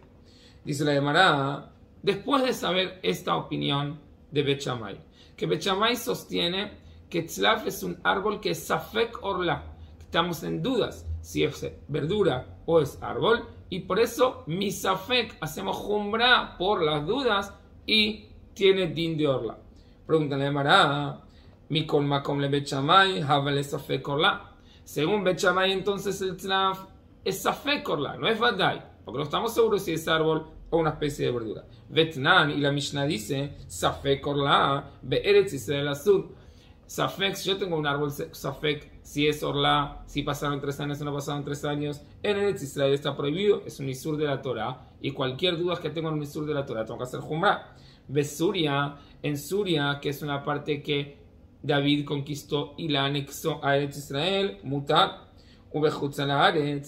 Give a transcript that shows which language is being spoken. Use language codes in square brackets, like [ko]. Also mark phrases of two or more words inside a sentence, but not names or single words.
[es] Dice la Gemara, después de saber esta opinión de Bet Shammai, que Bet Shammai sostiene que tzlaf es un árbol que es [he] ספק ערלה, [es] estamos en dudas si es verdura o es árbol, y por eso mi safek hacemos jumra por las dudas y tiene din de orlá. Pregúntale a Mará, [arc] מכל מקום לבית שמאי, הוה ליה ספק ערלה. [es] Según Bet Shammai, entonces el tzlaf es [he] ספק ערלה, [es] no es vadai, porque no estamos seguros si es árbol o una especie de verdura. Vetnan, y la Mishnah dice, [he] ספק ערלה, בארץ ישראל אסור. [es] Safek, si yo tengo un árbol Safek, si es Orla, si pasaron 3 años o no pasaron 3 años, en Eretz Israel está prohibido, es un Isur de la Torah, y cualquier duda que tengo en un Isur de la Torah, tengo que hacer Jumra. Besuria, en Suria, que es una parte que David conquistó y la anexó a Eretz Israel, Mutar, [he] ובחוץ לארץ,